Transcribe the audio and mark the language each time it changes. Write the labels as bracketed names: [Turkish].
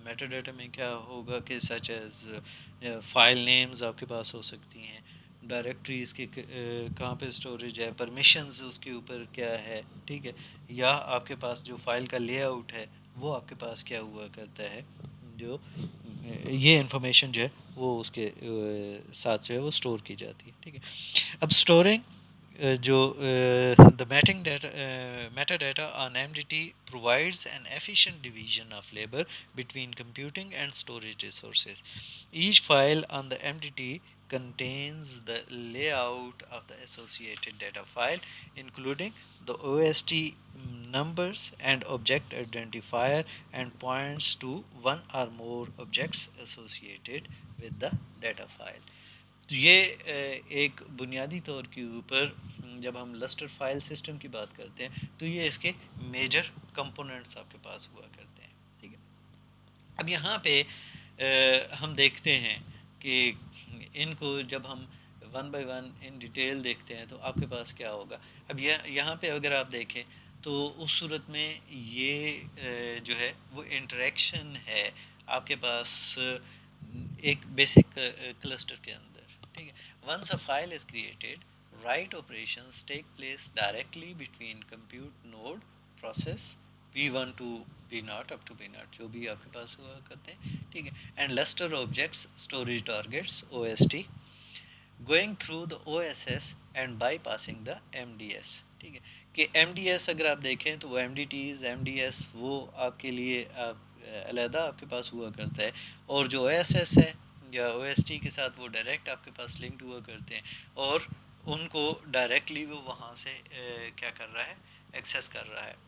[Urdu] Meta data میں کیا ہوگا کہ سچ ایز فائل نیمز آپ کے پاس ہو سکتی ہیں، ڈائریکٹریز کے کہاں پہ اسٹوریج ہے، پرمیشنز اس کے اوپر کیا ہے، ٹھیک ہے، یا آپ کے پاس جو فائل کا لے آؤٹ ہے وہ آپ کے پاس کیا ہوا کرتا ہے، جو یہ انفارمیشن جو ہے وہ اس کے ساتھ جو ہے وہ اسٹور کی جاتی ہے. ٹھیک ہے، اب اسٹورنگ جو [English] the metadata on MDT provides an efficient division of labor between computing and storage resources. Each file on the MDT contains the layout of the associated data file, including the OST numbers and object identifier, and points to one or more objects associated with the data file. [Urdu] تو یہ ایک بنیادی طور کے اوپر جب ہم lustre file system کی بات کرتے ہیں تو یہ اس کے میجر کمپوننٹس آپ کے پاس ہوا کرتے ہیں. ٹھیک ہے، اب یہاں پہ ہم دیکھتے ہیں کہ ان کو جب ہم one by one in detail دیکھتے ہیں تو آپ کے پاس کیا ہوگا. اب یہاں پہ اگر آپ دیکھیں تو اس صورت میں یہ جو ہے وہ انٹریکشن ہے آپ کے پاس ایک بیسک کلسٹر کے اندر. ٹھیک ہے، [English] once a file is created write operations take place directly between compute node process P1 to P0 up to P0 [Urdu] جو بھی آپ کے پاس ہوا کرتے ہیں. ٹھیک ہے، [English] And Lustre objects storage targets OST going through the OSS and bypassing the MDS. [Urdu] ٹھیک ہے کہ ایم ڈی ایس اگر آپ دیکھیں تو وہ M D Ts M D S وہ آپ کے لیے علیحدہ آپ کے پاس ہوا کرتا ہے، اور جو او ایس ایس ہے یا او ایس ٹی کے ساتھ وہ ڈائریکٹ آپ کے پاس لنکڈ ہوا کرتے ہیں، اور ان کو ڈائریکٹلی وہ وہاں سے کیا کر رہا ہے، ایکسیس کر رہا ہے.